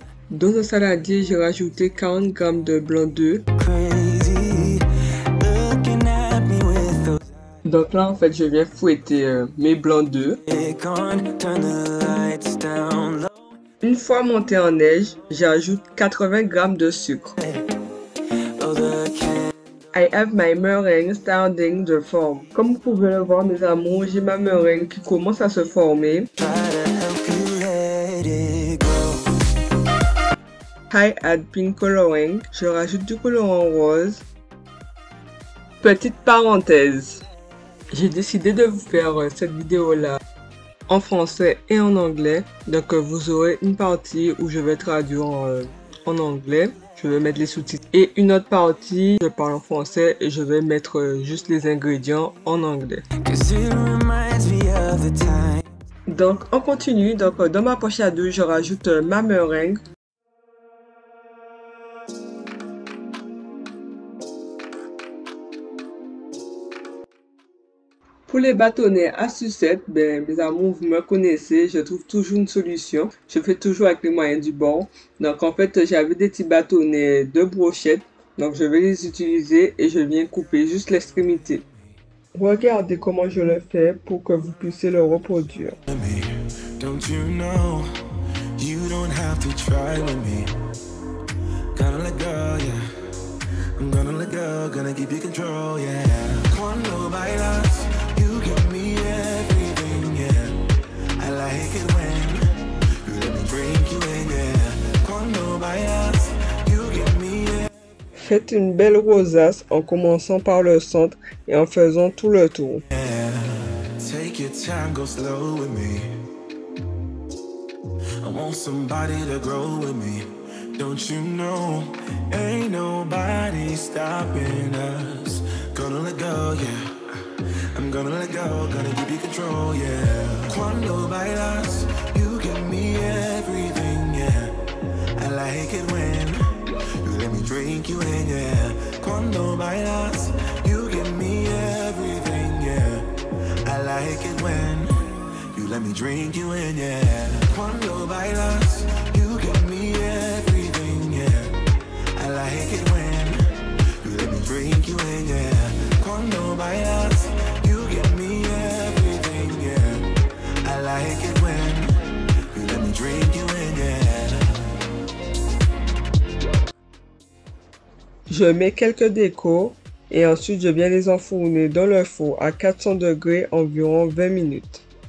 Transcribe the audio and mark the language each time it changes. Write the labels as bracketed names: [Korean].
[French] Dans un saladier, j'ai rajouté 40 g de blanc d'œuf. [English] Crazy, looking at me with those. [French] Donc là en fait je viens fouetter mes blancs d'œuf. [English] Turn the lights down low. [French] Une fois monté en neige, j'ajoute 80 g de sucre. [English] Oh, the I have my meringue starting to form. [French] Comme vous pouvez le voir mes amours, j'ai ma meringue qui commence à se former. [English] try to help you let it go. I add pink coloring. [French] Je rajoute du colorant rose. Petite parenthèse. J'ai décidé de vous faire cette vidéo là en français et en anglais. Donc vous aurez une partie où je vais traduire en anglais. Je vais mettre les sous-titres. Et une autre partie, je parle en français et je vais mettre juste les ingrédients en anglais. [English] 'Cause it reminds me of the time. [French] Donc on continue. Donc dans ma poche à deux, je rajoute ma meringue. Pour les bâtonnets à sucette, mes amours, vous me connaissez, je trouve toujours une solution. Je fais toujours avec les moyens du bord. Donc en fait, j'avais des petits bâtonnets de brochette. Donc je vais les utiliser et je viens couper juste l'extrémité. Regardez comment je le fais pour que vous puissiez le reproduire. [English] Me, don't you know you don't have to try with me. Gonna let go, yeah. I'm gonna let go, gonna keep you control, yeah. [Spanish] Cuando bailas, [English] you give me everything, yeah. I like it when you let me drink you in, yeah. [Spanish] Cuando bailas, [English] you give me everything. [French] Faites une belle rosace en commençant par le centre et en faisant tout le tour. [English] Take your time, go slow with me. I want somebody to grow with me. Don't you know, ain't nobody stopping us. Gonna let go, yeah. I'm gonna let go, gonna give you control, yeah. [Spanish] Cuando bailas, [English] you give me everything, yeah. I like it when you let me drink you in, yeah. [Spanish] Cuando bailas, [English] you give me everything, yeah. I like it when you let me drink you in, yeah. [Spanish] Cuando bailas, [English] you give me everything, yeah. I like it when you let me drink you in, yeah. [Spanish] Cuando bailas, [English] you give me everything, yeah. I like it when you let me drink you in, yeah. [French] Je mets quelques décos et ensuite je viens les enfourner dans le four à 400 degrés environ 20 minutes.